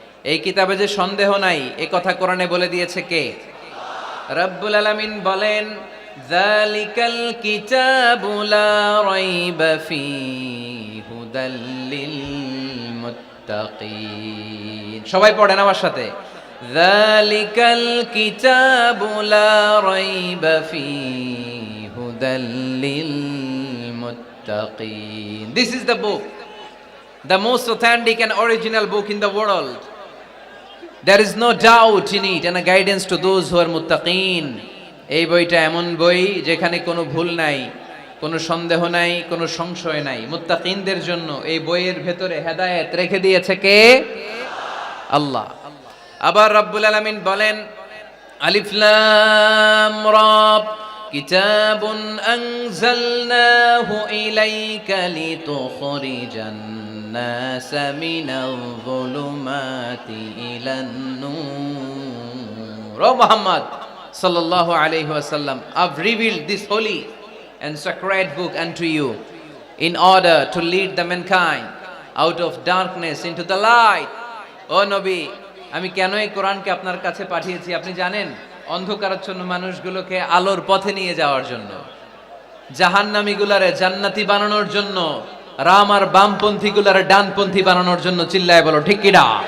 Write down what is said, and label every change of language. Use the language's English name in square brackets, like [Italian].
[Bangla] এই কিতাবে যে সন্দেহ নাই, এ কথা কোরআনে বলে দিয়েছে কে? রব্বুল আলামিন বলেন, [Arabic] যালিকাল কিতাবু লা রাইবা ফীহি হুদাল লিল মুত্তাকিন। [Bangla] সবাই পড়েন আমার সাথে, [Arabic] যালিকাল কিতাবু লা রাইবা ফীহি হুদাল লিল মুত্তাকিন। [English] This is the book, the most authentic and original book in the world. There is no doubt in it and a guidance to those who are muttaqin. [Bangla] এই বইটা এমন বই যেখানে কোনো ভুল নাই, কোনো সন্দেহ নাই, কোনো সংশয় নাই। মুত্তাকিনদের জন্য এই বইয়ের ভেতরে হেদায়েত রেখে দিয়েছে কে? আল্লাহ। আবার রব্বুল আলামিন বলেন, [Arabic] আলিফ লাম রা, কিতাবুন আনজালনাহু ইলাইকা লিতুখরিজান الناس من الظلمات إلى النور. [English] O Muhammad sallallahu alayhi wa sallam, I've revealed this holy and sacred book unto you in order to lead the mankind out of darkness into the light. [Bangla] O Nabi, আমি কেন এই কোরআনকে আপনার কাছে পাঠিয়েছি আপনি জানেন? অন্ধকারাচ্ছন্ন মানুষগুলোকে আলোর পথে নিয়ে যাওয়ার জন্য, জাহান্নামীগুলারে জান্নাতি বানানোর জন্য, রাম আর বামপন্থী গুলার ডানপন্থী বানানোর জন্য। চিল্লায় বলো ঠিক কিনা?